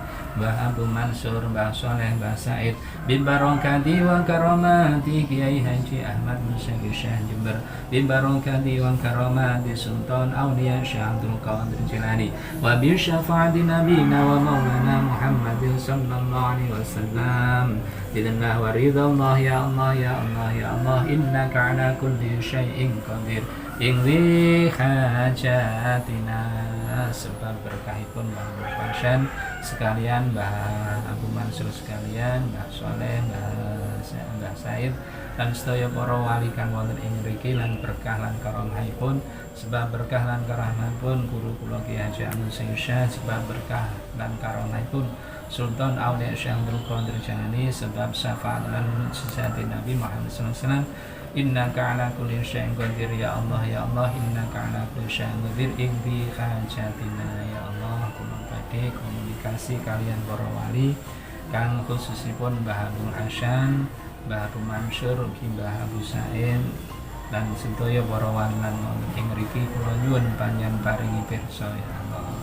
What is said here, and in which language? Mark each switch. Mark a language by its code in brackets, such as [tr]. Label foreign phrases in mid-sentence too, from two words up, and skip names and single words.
[ar] مباه أبو منصور، مباه صالح، مباه سعيد، ببركات وكرامات كياهي حاج أحمد مشكي شيخ جمبر، ببركات وكرامات سلطان الأولياء شيخ عبد القادر الجيلاني، وبشفاعة نبينا ومولانا محمد صلى الله عليه وسلم. بإذن الله ورضا الله يا الله يا الله يا الله، إنك على كل شيء قدير. [jv] Ingwi hajatina, sebab berkahipun Mbah Abu Hasan sekalian, Mbah Abu Mansur sekalian, Mbah Soleh, Mbah Said dan sedaya para wali kang wonten ing mriki, lan berkah lan karamahipun, sebab berkah lan karamahipun guru kula Kiai Haji Ahmad Syekh, sebab berkah lan karamahipun Sultan Aulia Syekh Abdul Qadir Jilani, sebab syafaat lan mukjizat Nabi Muhammad [ar] صلى الله عليه وسلم. إنك على كل شيء قدير يا الله يا الله، إنك على كل شيء قدير. [jv] Ingdi [ar] حاجتنا يا الله. [jv] Kula badhe komunikasi kalian para wali kang khususipun Mbah Abu Hasan, Mbah Abu Mansur, Mbah Abu Said dan sedaya para wali lan ing mriki kula nyuwun panjenengan paringi pirsa ya Allah.